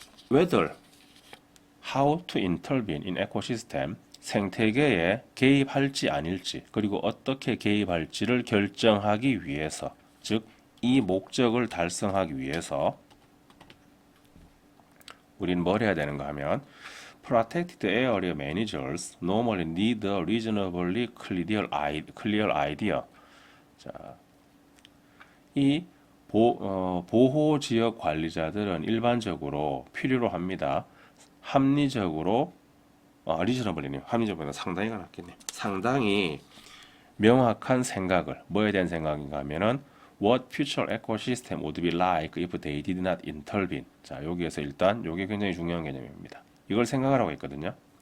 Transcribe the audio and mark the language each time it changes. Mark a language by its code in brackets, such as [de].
[en] whether how to intervene in ecosystem [ko] 생태계에 개입할지 아닐지 그리고 어떻게 개입할지를 결정하기 위해서 즉 이 목적을 달성하기 위해서 우리는 뭘 해야 되는가 하면 [en] protected area managers normally need a reasonably clear idea. [ko] 자, 이 보호 지역 관리자들은 일반적으로 필요로 합니다. 합리적으로 리저너블이네요. 합리적으로 상당히가 낫겠네요. 상당히 명확한 생각을 뭐에 대한 생각인가 하면은 [en] what future ecosystem would be like if they did not intervene. [ko] 자, 여기에서 일단 이게 굉장히 중요한 개념입니다. 이걸 생각하라고 했거든요.